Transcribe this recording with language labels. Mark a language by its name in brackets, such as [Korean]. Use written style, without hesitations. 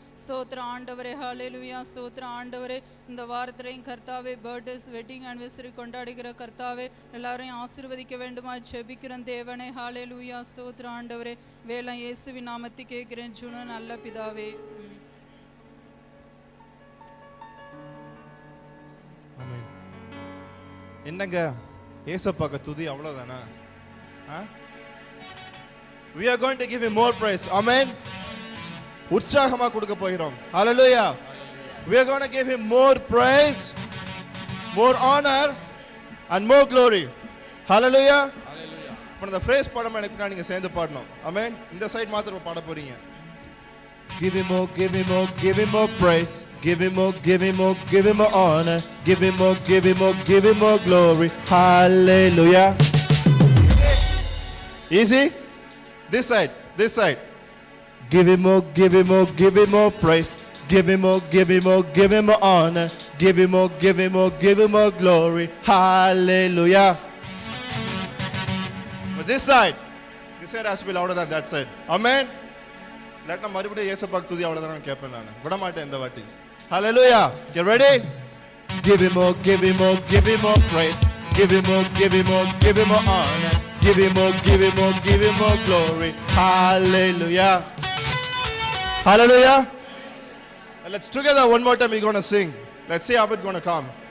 [Tamil] ஸ்தோத்திர ஆண்டவரே, ஹல்லேலூயா. ஸ்தோத்திர ஆண்டவரே, இந்த வாரத்திலையும் கர்த்தாவே பர்த்டேஸ் வெட்டிங் ஆனிவர்சரி கொண்டாடுகிற கர்த்தாவே எல்லாரையும் ஆசீர்வதிக்க வேண்டுமா ஜெபிக்கிறோம் தேவனே. ஹல்லேலூயா. ஸ்தோத்திர ஆண்டவரே, வேளை இயேசுவின் நாமத்தை கேட்கிறேன் ஜுனு நல்ல பிதாவே. என்னங்க ஏசப்பாக்கு துதி அவ்வளவுதானா? [English] We are going to give him more praise. Amen. [Tamil] உற்சாகமா கொடுக்க போகிறோம். [English] Hallelujah. We are going to give him more praise, more honor and more glory. Hallelujah. [Tamil] இப்போ இந்த phrase பாடம் எனக்கு நீங்க சேர்ந்து பாடணும். Amen. இந்த சைடு மாத்திரம் பாட போறீங்க. [English] Give him more, give him more, give him more praise. Give him more, give him more, give him more honor. Give him more, give him more, give him more glory. Hallelujah. Easy? This side, this side. Give him more, give him more, give him more praise. Give him more, give him more, give him more honor. Give him more, give him more, give him more glory. Hallelujah. But this side has to be louder than that side. Amen. [Tamil] Let na மறுபடியும் இயேசுவுக்கு துதி அவ்வளவுதான் கேட்பேன் நான். விட மாட்டேன் இந்த வாட்டி. Hallelujah. Get ready? [English] Give him more, give him more, give him more praise. Give him more, give him more, give him more honor. Give him more, give him more, give him more glory. Hallelujah. Hallelujah. And let's together one more time we're going to sing. Let's see how it's going to come.